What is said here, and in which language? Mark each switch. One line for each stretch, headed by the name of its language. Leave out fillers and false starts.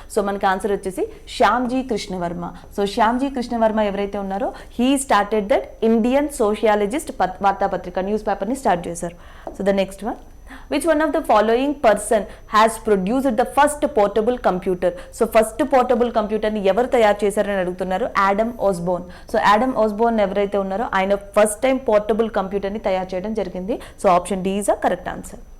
Telugu: So మనకి answer వచ్చేసి Shyamji Krishnavarma. So Shyamji Krishnavarma ఎవరైతే ఉన్నారో
English: he started that Indian sociologist
Telugu: వార్తాపత్రిక న్యూస్ పేపర్ని స్టార్ట్ చేశారు.
English: So the next one which one of the following person has produced the first portable computer.
Telugu: So first portable కంప్యూటర్ని ఎవరు తయారు చేశారని అడుగుతున్నారు. Adam Osborne. So Adam Osborne ఎవరైతే ఉన్నారో ఆయన ఫస్ట్ టైం పోర్టబుల్ కంప్యూటర్ని తయారు చేయడం జరిగింది. So
English: Option D is a correct answer.